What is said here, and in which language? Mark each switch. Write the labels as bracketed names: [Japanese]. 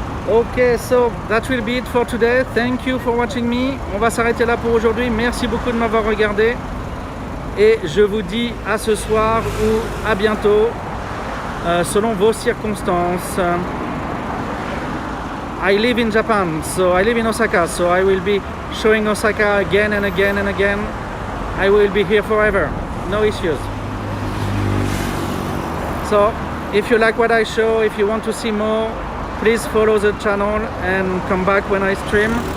[English] Ok, so that will be it for today. Thank you for watching me. [French] On va s'arrêter là pour aujourd'hui. Merci beaucoup de m'avoir regardé. Et je vous dis à ce soir ou à bientôt, selon vos circonstances. [English] I live in Japan, so I live in Osaka, so I will be showing Osaka again and again and again. I will be here forever, no issues. So, if you like what I show, if you want to see more, please follow the channel and come back when I stream.